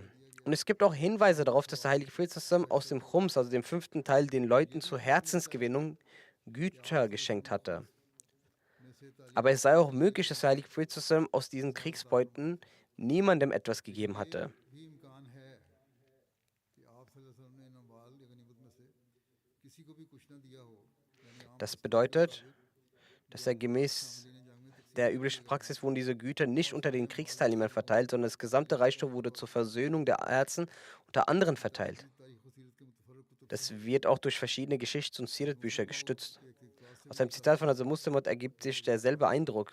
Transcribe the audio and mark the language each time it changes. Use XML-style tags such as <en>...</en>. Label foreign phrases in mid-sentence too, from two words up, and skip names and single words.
<de>Und es gibt auch Hinweise darauf, dass der heilige Prophet sallam aus dem Chums, also dem 5. Teil, den Leuten zur Herzensgewinnung Güter geschenkt hatte. Aber es sei auch möglich, dass der heilige Prophet sallam aus diesen Kriegsbeuten niemandem etwas gegeben hatte.</de> <ur>بھی امکان ہے کہ آپ</ur> <ar>صلی اللہ علیہ وسلم</ar> <ur>نے ان اموال یا غنیمت میں سے کسی کو بھی کچھ نہ دیا ہو یعنی عام</ur> <de>Das bedeutet, dass er gemäß der üblichen Praxis wurden diese Güter nicht unter den Kriegsteilnehmern verteilt, sondern das gesamte Reichtum wurde zur Versöhnung der Herzen unter anderen verteilt. Das wird auch durch verschiedene Geschichts- und Sirat-Bücher gestützt. Aus einem Zitat von Hazrat Muslim ergibt sich derselbe Eindruck.</de>